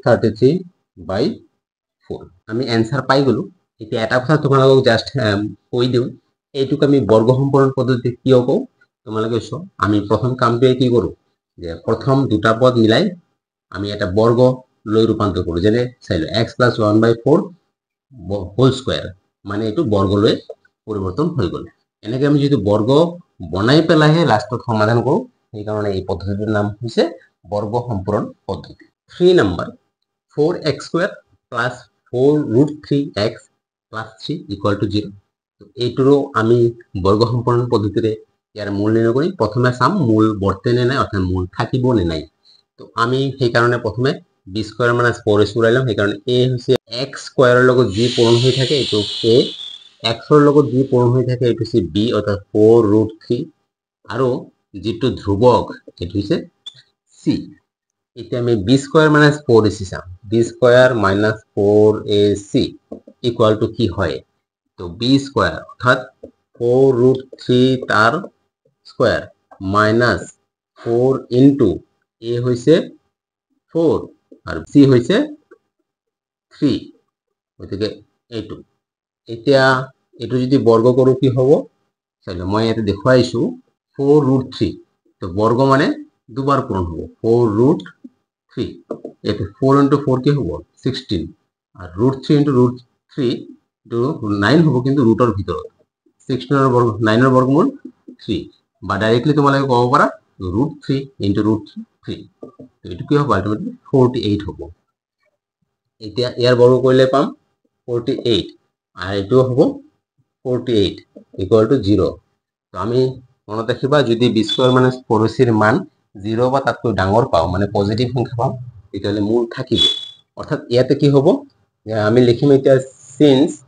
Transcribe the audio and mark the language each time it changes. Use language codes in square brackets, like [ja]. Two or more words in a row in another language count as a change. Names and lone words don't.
[as] √33/4 আমি आंसर পাই গলো এতিয়া এটা কথা তোমালোকক জাস্ট কৈ দিও এইটুক আমি বর্গ সম্পূরণ পদ্ধতি কিয় কও তোমালোকে চো আমি প্রথম কামটো কি কৰো যে প্রথম দুটা পদ মিলাই আমি এটা বর্গ লৈ রূপান্তর কৰো যেনে চাইলো x + 1/4 [en] whole square [as] মানে এটো বর্গ লৈ পরিবর্তন হৈ গল এনেকে আমি যদি বর্গ বনাই পেলাইহে লাষ্টত সমাধান কৰো এই কারণে এই পদ্ধতিৰ নাম হৈছে বর্গ সম্পূরণ পদ্ধতি 3 নাম্বার 4x² + 4√3x + 3 = 0 তো এইটোৰো আমি বর্গ সম্পূরণ পদ্ধতিৰে ইয়াৰ মূল নিৰ্ণয় কৰি প্ৰথমে চাম মূল বৰ্তে নে নাই অৰ্থাৎ মূল থাকিব নে নাই তো আমি সেই কাৰণে প্ৰথমে b² - 4ac উলাইলাম সেই কাৰণে a হৈছে x² ৰ লগত যি পূৰণ হৈ থাকে এটো a x ৰ লগত যি পূৰণ হৈ থাকে এটো হৈছে b অৰ্থাৎ 4√3 আৰু যেটো ধ্ৰুবক এটো হৈছে c এতিয়া আমি b² - 4ac চাম b² - 4ac [en] equal to [as] কি হয় তো b² অর্থাৎ 4√3 তার স্কয়ার মাইনাস 4 ইনটু a হইছে 4 আর c হইছে 3 ওইদিকে এইটো এতিয়া এটো যদি বর্গ কৰো কি হ'ব চাইলো মই এতে দেখুৱাইছো 4√3 তো বর্গ মানে দুবার পূরণ হ'ব 4√3 এতে 4 ইনটু 4 কি হ'ব 16 আর √3 ইনটু √3 তো 9 হ'ব কিন্তু ৰুটৰ ভিতৰত 16 ৰ বর্গ 9 ৰ বর্গমূল 3 বা ডাইরেক্টলি তোমালোকে কব পাৰা √3 ইনটু √3 তো এটো কি হ'ব আলটিমেটলি 48 হ'ব এতিয়া ইয়াৰ বর্গ কৰিলে পাম 48 আর এটো হ'ব 48 [en] equal to [as] 0 তো আমি মনত ৰাখিবা যদি b² - 4ac ৰ মান 0 বা তাতকৈ ডাঙৰ পাও মানে পজিটিভ সংখ্যা পাও তেতিয়ালে মূল থাকিব অর্থাৎ ইয়াতে কি হ'ব আমি লিখিম এতিয়া সিন্স